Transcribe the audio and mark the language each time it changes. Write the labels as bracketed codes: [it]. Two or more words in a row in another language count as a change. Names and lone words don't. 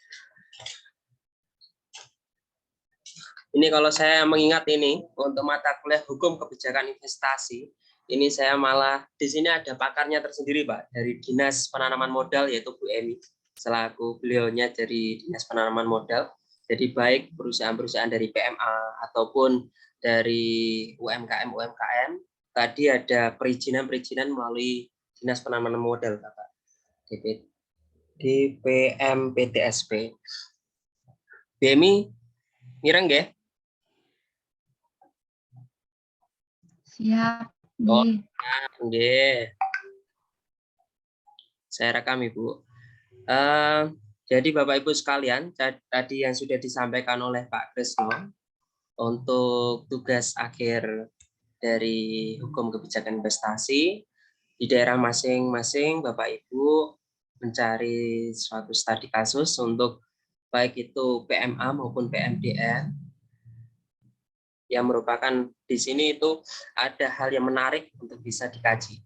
[id] Ini kalau saya mengingat ini untuk mata kuliah hukum kebijakan investasi, ini saya malah di sini ada pakarnya tersendiri Pak dari Dinas Penanaman Modal yaitu Bu Emi selaku beliaunya dari Dinas Penanaman Modal. Jadi baik perusahaan-perusahaan dari PMA ataupun dari UMKM tadi ada perizinan melalui Dinas Penanaman Modal Bapak. DPMPTSP. Bu Emi [jv] mireng nggih? [id] Siap. Oh, nggih. Saya rekam Ibu. Jadi Bapak Ibu sekalian, tadi yang sudah disampaikan oleh Pak Krisno, untuk tugas akhir dari hukum kebijakan investasi di daerah masing-masing, Bapak Ibu mencari suatu studi kasus untuk baik itu PMA maupun PMDN yang merupakan di sini itu ada hal yang menarik untuk bisa dikaji.